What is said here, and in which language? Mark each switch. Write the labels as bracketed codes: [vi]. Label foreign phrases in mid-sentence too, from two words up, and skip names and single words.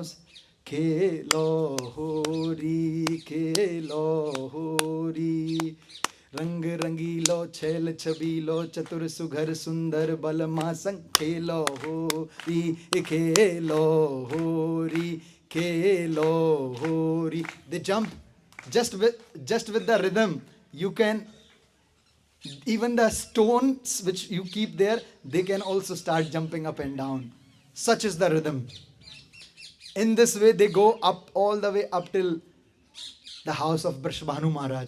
[hi] खेलो होरी, खेलो होरी, रंग रंगीलो छेल छबीलो चतुर सुघर सुंदर बलमा संग खेलो होरी खेलो होरी. [en] They jump just with the rhythm. You can, even the stones which you keep there, they can also start jumping up and down. Such is the rhythm. In this way they go up, all the way up till the house of Brishbhanu Maharaj.